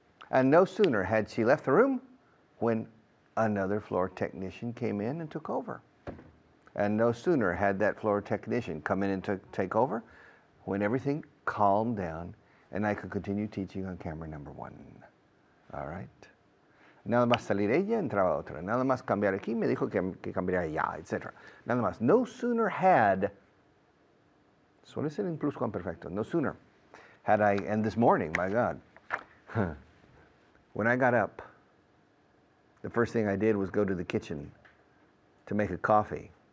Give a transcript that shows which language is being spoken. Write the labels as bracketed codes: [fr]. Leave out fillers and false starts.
[en] And no sooner had she left the room when another floor technician came in and took over. And no sooner had that floor technician come in and take over when everything calmed down and I could continue teaching on camera number 1. All right. [es] Nada más salir ella, entraba otra. Nada más cambiar aquí, me dijo que cambiara allá, etc. Nada más. [en] No sooner had, [es] suele ser en pluscuamperfecto, [en] no sooner had I, and this morning, my God, when I got up, the first thing I did was go to the kitchen to make a coffee.